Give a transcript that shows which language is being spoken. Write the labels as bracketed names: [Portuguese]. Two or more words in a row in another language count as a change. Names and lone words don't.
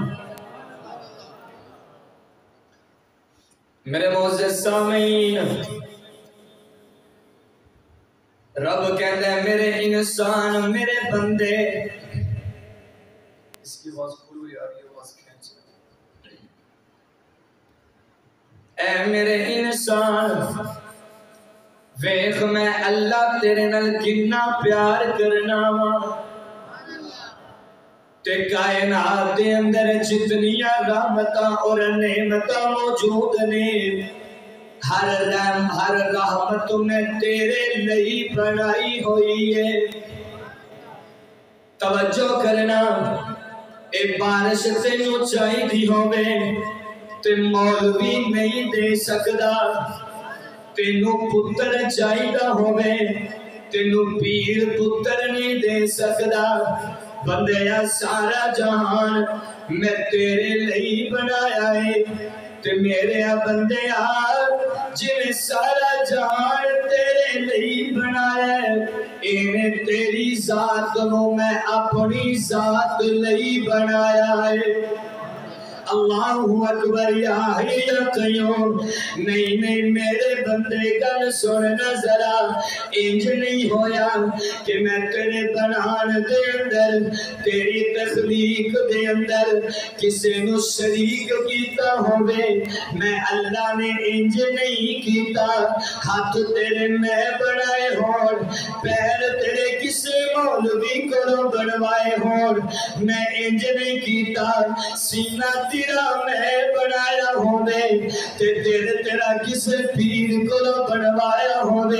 [Urdu] میرے معزز سامعین، رب کہتا ہے میرے انسان، میرے بندے. اس کی آواز کھولو یار، یہ آواز کھینچ. [Punjabi] اے میرے انسان ویخ میں اللہ تیرے نال کنا پیار کرنا وا. تے کائنات دے اندر جتنیاں رحمتاں اور نعمتاں موجود نے، ہر رحمت میں تیرے لئی بنائی ہوئی ہے. توجہ کرنا، اے بارش تینوں چاہیے ہوے تے مولوی نہیں دے سکدا. تینوں پتر چاہیے ہوے تینوں پیر پتر نہیں دے سکدا. بندیا سارا جہان میں تیرے لئی بنایا ہے. تے میرے بندیا جن سارا جہان تیرے لئی بنایا ہے، ایویں تیری ذات نو میں اپنی ذات لئی بنایا ہے۔ [Arabic] اللہ اکبر یا حی یا قیوم۔ [Punjabi] نہیں میرے بندے گل سننا ذرا، انج نہیں ہویا کہ میں تیرے بنان دے اندر، تیری تخلیق دے اندر کسے نو شریک کیتا ہوئے، میں اللہ نے انج نہیں کیتا۔ ہاتھ تیرے میں بنائے ہون، پیر تیرے کسے مولوی کو بنوائے ہون، میں انج نہیں کیتا۔ سینہ تیرا میں بنایا ہونے، تیرا کسے پیر کو بنوایا ہونے۔